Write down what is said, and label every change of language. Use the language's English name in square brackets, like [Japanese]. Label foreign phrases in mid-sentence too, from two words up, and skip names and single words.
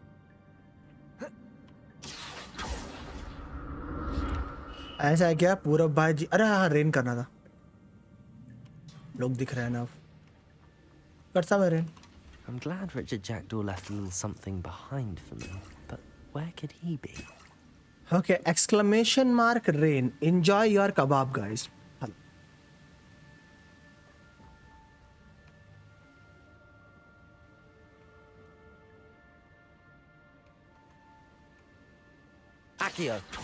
[Hindi] ऐसा है क्या पूरब भाई जी? अरे हाँ, रेन करना था। लोग दिख रहे हैं ना, करता मैं रेन। [English] I'm glad Richard Jackdaw left a little something behind for me, but where could he be? Okay, exclamation mark rain. Enjoy your kebab, guys. Hello. Akio!